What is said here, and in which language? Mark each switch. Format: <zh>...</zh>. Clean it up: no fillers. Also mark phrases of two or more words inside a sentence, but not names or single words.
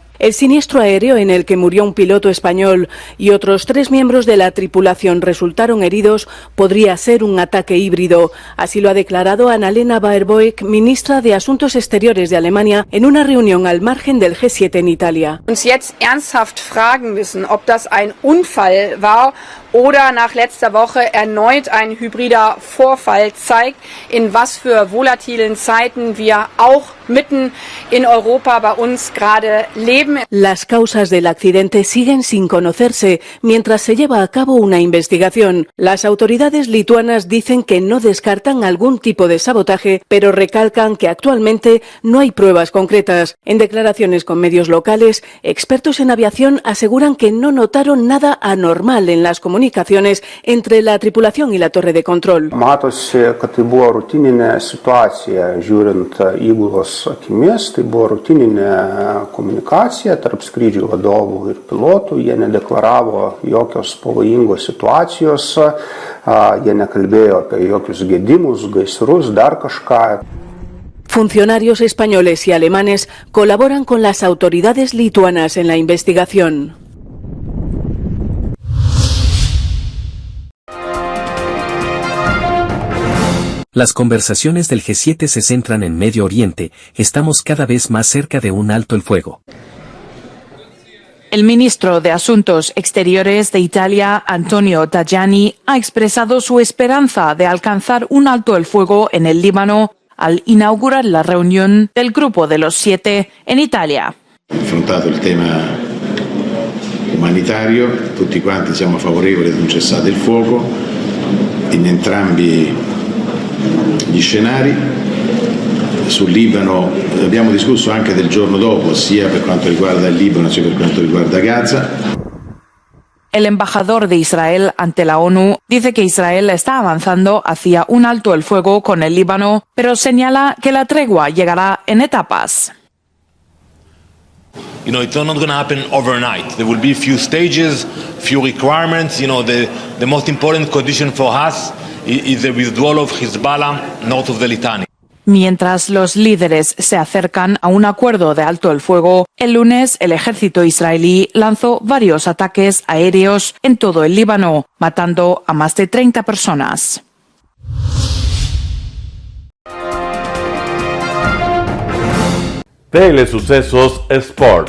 <es>El siniestro aéreo en el que murió un piloto español y otros 3 miembros de la tripulación resultaron heridos podría ser un ataque híbrido. Así lo ha declarado Annalena Baerbock, ministra de Asuntos Exteriores de Alemania, en una reunión al margen del G7 en Italia.</es> <de>Uns jetzt ernsthaft fragen müssen, ob das ein Unfall war oder nach letzter Woche erneut ein hybrider Vorfall zeigt, in was für volatilen Zeiten wir auch mitten in Europa bei uns gerade leben.</de> <es>Las causas del accidente siguen sin conocerse mientras se lleva a cabo una investigación. Las autoridades lituanas dicen que no descartan algún tipo de sabotaje, pero recalcan que actualmente no hay pruebas concretas. En declaraciones con medios locales, expertos en aviación aseguran que no notaron nada anormal en las comunicaciones entre la tripulación y la torre de control.</es> <lt>Matosi, kad tai buvo rutininė situacija, žiūrint įgulos akimis, tai buvo rutininė komunikacija tarp skrydžių vadovų ir pilotų, jie nedeklaravo jokios pavojingos situacijos, jie nekalbėjo apie jokius gedimus, gaisrus, dar kažką.</lt> <es>Funcionarios españoles y alemanes colaboran con las autoridades lituanas en la investigación. Las conversaciones del G7 se centran en Medio Oriente, estamos cada vez más cerca de un alto el fuego. El ministro de Asuntos Exteriores de Italia, Antonio Tajani, ha expresado su esperanza de alcanzar un alto el fuego en el Líbano al inaugurar la reunión del Grupo de los 7 en Italia.</es> <it>Affrontato il tema umanitario, tutti quanti siamo favorevoli ad un cessate il fuoco in entrambi gli scenari. Sul Libano abbiamo discusso anche del giorno dopo, sia per quanto riguarda il Libano sia per quanto riguarda Gaza.</it> <es>El embajador de Israel ante la ONU dice que Israel está avanzando hacia un alto el fuego con el Líbano, pero señala que la tregua llegará en etapas.</es> <en>It's not going to happen overnight. There will be few stages, few requirements. The most important condition for us is the withdrawal of Hezbollah north of the Litani.</en> <es>Mientras los líderes se acercan a un acuerdo de alto el fuego, el lunes el ejército israelí lanzó varios ataques aéreos en todo el Líbano, matando a más de 30 personas. Telesucesos Sports.</es>